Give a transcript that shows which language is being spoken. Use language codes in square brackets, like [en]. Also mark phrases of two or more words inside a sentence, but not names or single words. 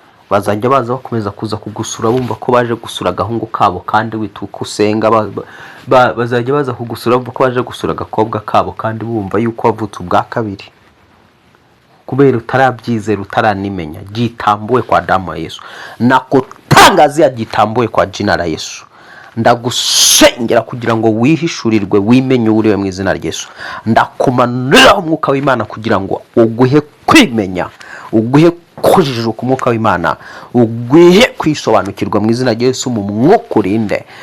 [rw] Bazajya baza bakomeza kuza kugusura bumva ko baje gusura agahungu kabo kandi witwa uko usenga, ba-, ba-, bazajya baza kugusura bumva ko baje gusura agakobwa kabo kandi bumva yuko wavutse ubwa kabiri. Kubera utarabyizera, utaranimenya, [sw] gitambuwe kwa damu ya Yesu. Nakutangazia gitambuwe kwa jina la Yesu. [rw] Ndagusengera kugira ngo wihishurirwe, wimenye uwo uriwe mu izina rya Yesu. Ndakumanurira umwuka w'Imana kugira ngo uguhe kwimenya, uguhe kujijuka umwuka w'Imana, uguhe kwisobanukirwa mu izina rya Yesu mu mwuka urinde.